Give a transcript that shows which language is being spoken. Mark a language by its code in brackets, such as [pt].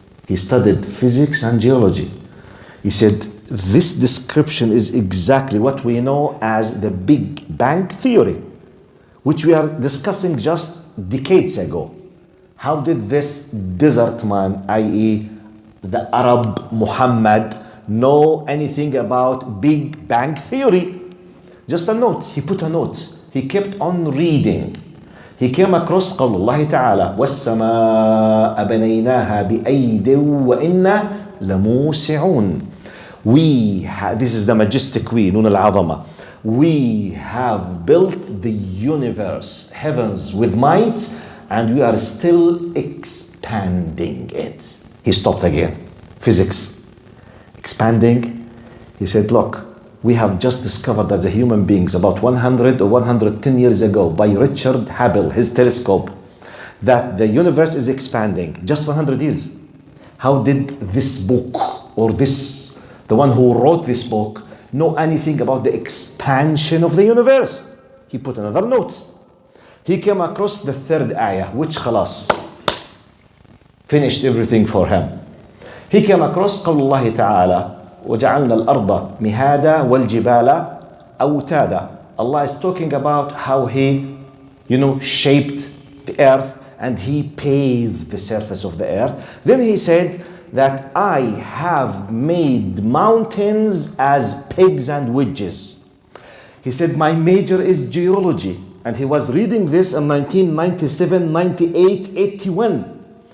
[en] He studied physics and geology. He said, this description is exactly what we know as the Big Bang Theory, which we are discussing just decades ago. How did this desert man, i.e. the Arab Muhammad, know anything about Big Bang Theory? Just a note. He put a note. He kept on reading. He came across [ar] قول الله تعالى والسماء بنيناها بأيد وإنا لموسعون. [en] This is the majestic we, [ar] نون العظمة. [en] We have built the universe, heavens with might, and we are still expanding it. He stopped again. Physics. Expanding. He said, look, we have just discovered as a human beings about 100 or 110 years ago by Richard Hubble, his telescope, that the universe is expanding. Just 100 years. How did this book or the one who wrote this book know anything about the expansion of the universe? He put another note. He came across the third ayah, which [ar] خلاص [en] finished everything for him. He came across [ar] قول الله تعالى وجعلنا الأرض مهادا والجبال أوتادا. [en] Allah is talking about how he, shaped the earth and he paved the surface of the earth. Then he said that I have made mountains as pegs and wedges. He said, my major is geology. And he was reading this in 1997, 98, 81.